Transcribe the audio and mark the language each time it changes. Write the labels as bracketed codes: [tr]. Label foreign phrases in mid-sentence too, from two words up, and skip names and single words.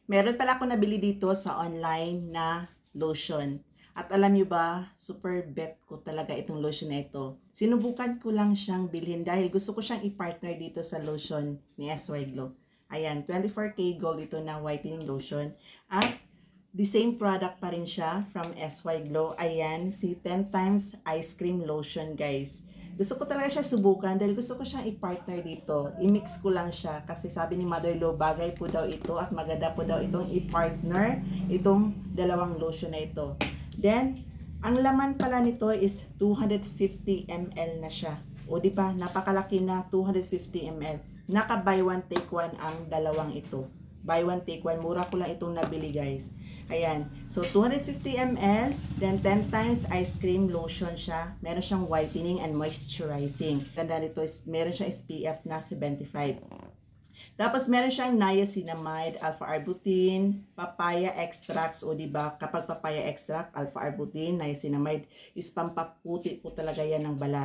[tl] Meron pala ako nabili dito sa online na lotion. At alam nyo ba, super bet ko talaga itong lotion na ito. Sinubukan ko lang siyang bilhin dahil gusto ko siyang i-partner dito sa lotion ni SY Glow. Ayan, 24K Gold ito na [en] whitening lotion. [tl] At [en] the same product [tl] pa rin siya from SY Glow. Ayan, si 10 times [en] ice cream lotion, [tl] guys. Gusto ko talaga siya subukan dahil gusto ko siyang i-partner dito. I-mix ko lang siya kasi sabi ni Mother Lo, bagay po daw ito at maganda po daw itong i-partner itong dalawang lotion na ito. Then, ang laman pala nito is 250 ml na siya. O di ba, napakalaki na 250 ml. Naka [en] buy one take one [tl] ang dalawang ito. [en] Buy one take one, [tl] mura ko lang itong nabili, guys. Ayan, so 250 ml, then 10 times [en] ice cream lotion [tl] siya. Meron siyang [en] whitening and moisturizing. [tl] Ganda nito is meron siyang SPF na 75. Tapos meron siyang niacinamide, alpha-arbutin, [en] papaya extracts, [tl] o diba, kapag [en] papaya extract, [tl] alpha-arbutin, niacinamide is pampaputi po talaga yan ng balat.